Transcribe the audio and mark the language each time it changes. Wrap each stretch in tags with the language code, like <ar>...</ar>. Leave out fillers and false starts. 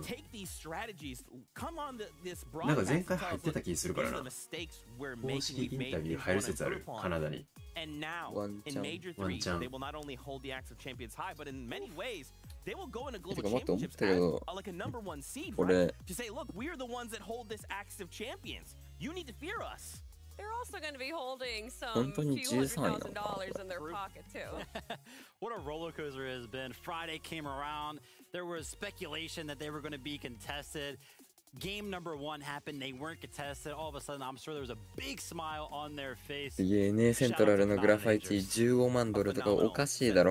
<ja>なんか前回入ってた気するからな。公式インタビュー入る説あるカナダに。ワンチャン。てか待って思ったけど俺</ja> <en>They're also going to be holding some few $100,000 in their pocket too. What a roller coaster it has been. Friday came around. There was speculation that they were going to be contested. Game number 1 happened. They weren't contested. All of a sudden, I'm sure there was a big smile on their face.</en> <ja>すげえね、セントラルのグラファイチ15万ドルとかおかしいだろ。</ja>